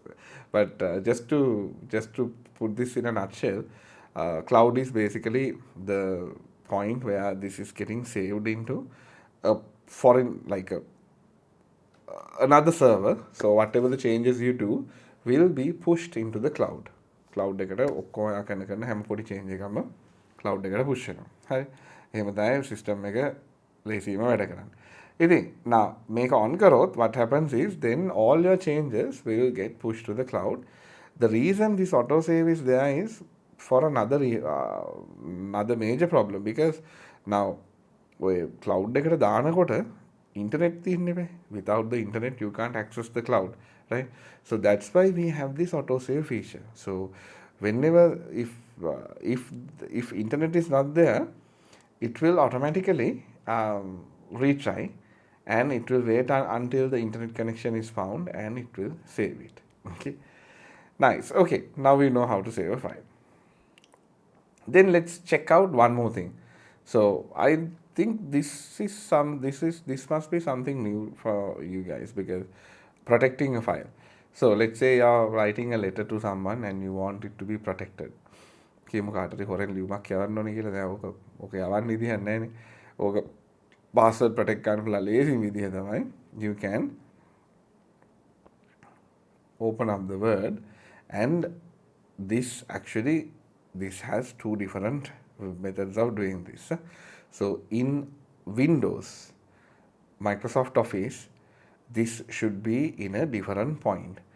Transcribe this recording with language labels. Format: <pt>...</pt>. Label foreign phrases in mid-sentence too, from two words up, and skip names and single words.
<en>But just to put this in a nutshell, cloud is basically the point where this is getting saved into a foreign, like another server. So whatever the changes you do will be pushed into the cloud.</en> <si>Cloud එකට ඔක්කොම කරන හැම පොඩි change එකක්ම cloud එකට push වෙනවා. හරි. එහෙම තමයි system එක ලේසියෙන්ම වැඩ කරන්නේ. ඉතින් now මේක on කරොත්</si> <en>what happens is then all your changes will get pushed to the cloud. The reason this autosave is there is for another major problem, because now</en> <si>ඔය cloud එකට දානකොට internet තියෙන්නේ බෑ.</si> <en>Without the internet you can't access the cloud, right? So that's why we have this autosave feature. So whenever if internet is not there, it will automatically retry, and it will wait until the internet connection is found, and it will save it. Okay, nice. Okay, now we know how to save a file. Then let's check out one more thing. So I think this must be something new for you guys, because protecting a file. So let's say you're writing a letter to someone and you want it to be protected.</en> <si>කියමු කාටරි හොරෙන් ලියුමක් යවන්න ඕනේ කියලා. දැන් ඕක යවන්න විදිහක් නැහැනේ. ඕක password protect කරන්න පුළුවන් ලේසි විදිහ තමයි</si> <en>you can open up the Word, and this has two different methods of doing this. So in Windows, Microsoft Office, this should be in a different point.</en>